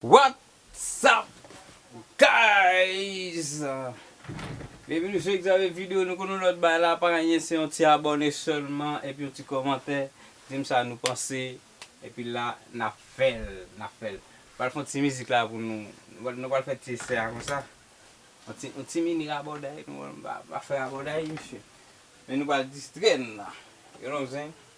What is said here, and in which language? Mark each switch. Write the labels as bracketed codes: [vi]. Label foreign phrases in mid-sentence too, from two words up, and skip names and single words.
[en] What's up, guys? [ht] Benveni sou Xavier Video. Nou konnen lòt bay la, pa genyen, se yon ti abòne sèlman, epi yon ti kòmantè. Di m sa nou panse, epi la, n a fè l, n a fè l. Pral fè yon ti mizik la pou nou. Nou pral fè ti esè konsa. Yon ti, yon ti mini abòday, nou va, va fè abòday, mesye. Men nou pral distrè la. [en] You know what I'm saying?